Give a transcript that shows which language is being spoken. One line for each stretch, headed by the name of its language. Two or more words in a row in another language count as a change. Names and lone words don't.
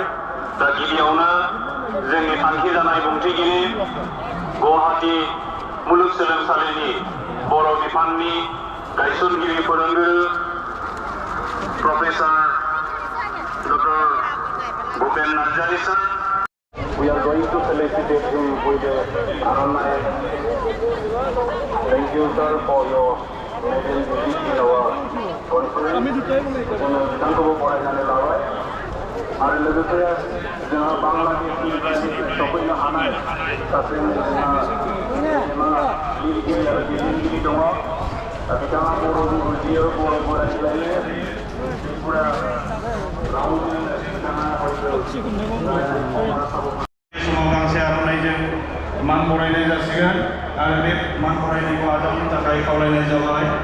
Bodo: दा गिबियावनो जोंनि थांखि जानाय बुंथिगिरि गुवाहाटी मुलुगसोलोंसालिनि बर' बिफाननि गायसनगिरि फोरोंगिरि प्रफेसर डक्टर भुपेन नार्जारी sir.
English: We are going to felicitate him with the Annul. Thank you, sir, for your presence in our conference.
Bodo: जोङो बिथांखौबो बरायनानै लाबाय आरो लोगोसे जोंहा बांलादेशनि सफैनो हानाय सासे लिरगिरि आरो दैदेनगिरि दङ। बिथाङा बर'बो बुजियो, बर'बो रायज्लायो, त्रिपुरा रावजों बिथाङा समाव गांसे आर'नाइजों मान बरायनाय जासिगोन आरो बे मान बरायनायखौ आजावनो थाखाय खावलायनाय जाबाय।